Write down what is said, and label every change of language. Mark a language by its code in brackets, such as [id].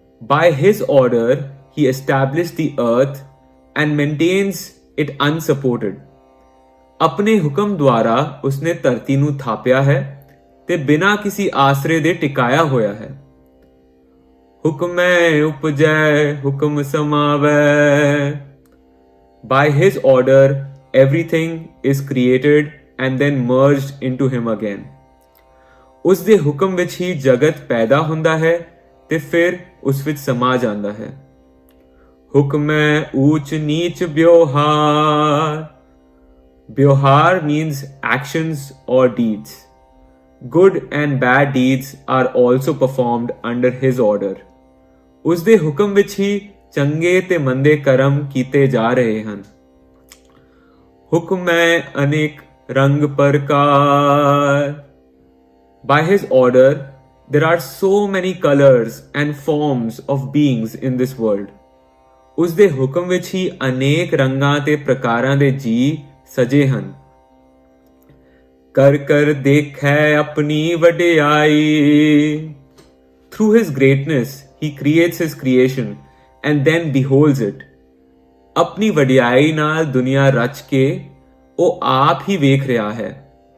[en] By his order, he established the earth and maintains it unsupported. [pa] ਆਪਣੇ ਹੁਕਮ ਦੁਆਰਾ ਉਸਨੇ ਧਰਤੀ ਨੂੰ ਥਾਪਿਆ ਹੈ ਤੇ ਬਿਨਾਂ ਕਿਸੇ ਆਸਰੇ ਦੇ ਟਿਕਾਇਆ ਹੋਇਆ ਹੈ. ਹੁਕਮੈ ਉਪਜੈ ਹੁਕਮ ਸਮਾਵੈ. [en] By his order, everything is created and then merged into him again. [pa] ਉਸ ਦੇ ਹੁਕਮ ਵਿੱਚ ਹੀ ਜਗਤ ਪੈਦਾ ਹੁੰਦਾ ਹੈ ਤੇ ਫਿਰ ਉਸ ਵਿੱਚ ਸਮਾ ਜਾਂਦਾ ਹੈ. ਹੁਕਮੈ ਊਚ ਨੀਚ ਵਿਵਹਾਰ. [en] ਵਿਵਹਾਰ means actions or deeds. Good and bad deeds are also performed under his order. [pa] ਉਸ ਦੇ ਹੁਕਮ ਵਿੱਚ ਹੀ ਚੰਗੇ ਤੇ ਮੰਦੇ ਕਰਮ ਕੀਤੇ ਜਾ ਰਹੇ ਹਨ. ਹੁਕਮੈ ਅਨੇਕ ਰੰਗ ਪ੍ਰਕਾਰ. [en] By his order, there are so many colors and forms of beings in this world. [pa] ਉਸ ਦੇ ਹੁਕਮ ਵਿੱਚ ਹੀ ਅਨੇਕ ਰੰਗਾਂ ਤੇ ਪ੍ਰਕਾਰਾਂ ਦੇ ਜੀ ਸਜੇ ਹਨ. ਕਰ ਕਰ ਦੇਖੈ ਆਪਣੀ ਵਡਿਆਈ. [en] Through his greatness, he creates his creation and then beholds it. [pa] ਆਪਣੀ ਵਡਿਆਈ ਨਾਲ ਦੁਨੀਆ ਰਚ ਕੇ ਉਹ ਆਪ ਹੀ ਵੇਖ ਰਿਹਾ ਹੈ.